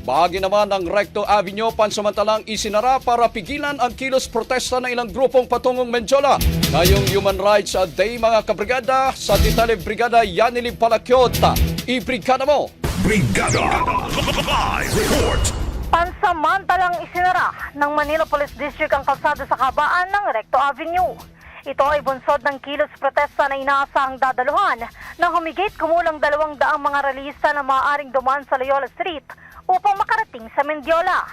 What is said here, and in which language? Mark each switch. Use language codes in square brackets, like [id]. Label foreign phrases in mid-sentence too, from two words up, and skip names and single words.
[tl] Bahagi naman ng Recto Avenue pansamantalang isinara para pigilan ang kilos protesta ng ilang grupong patungong Mendiola. Ngayong Human Rights Day mga kabrigada, sa detalye Brigada Yanili Palakyota. Ibrigada mo! Brigada Live Report. Pansamantalang isinara ng Manila Police District ang kalsada sa kabaan ng Recto Avenue. Ito ay bunsod ng kilos protesta na inaasahang dadaluhan ng humigit kumulang 200 mga realista na maaaring dumaan sa Loyola Street upang makarating sa Mendiola.